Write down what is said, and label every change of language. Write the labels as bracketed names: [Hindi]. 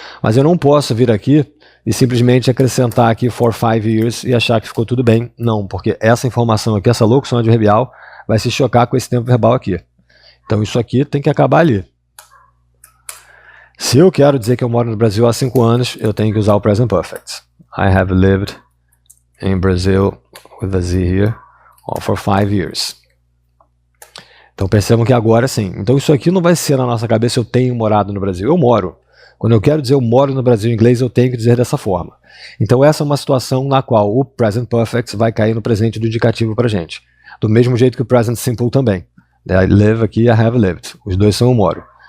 [Portuguese] Mas eu não posso vir aqui e simplesmente acrescentar aqui [English] for 5 years [Portuguese] e achar que ficou tudo bem. Não, porque essa informação aqui, essa locução adverbial, vai se chocar com esse tempo verbal aqui. Então isso aqui tem que acabar ali. Se eu quero dizer que eu moro no Brasil há 5 anos, eu tenho que usar o present perfect. [English] I have lived in Brazil, with a Z here, for 5 years. [Portuguese] Então percebam que agora sim. Então isso aqui não vai ser na nossa cabeça eu tenho morado no Brasil. Eu moro. Quando eu quero dizer eu moro no Brasil em inglês, eu tenho que dizer dessa forma. Então essa é uma situação na qual o present perfect vai cair no presente do indicativo para a gente. Do mesmo jeito que o present simple também. [English] I live [Portuguese] aqui, [English] I have lived. [Portuguese] Os dois são eu moro.